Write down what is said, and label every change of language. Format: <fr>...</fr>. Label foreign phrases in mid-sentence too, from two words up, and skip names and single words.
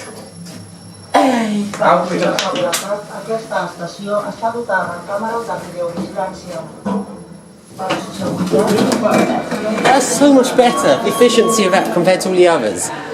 <en>Hey! How we done?</en> <ca>Aquesta estació està dotada amb càmeres de videovigilància. Per a su seguretat.</ca> <en>That's so much better. The efficiency of that compared to all the others.</en>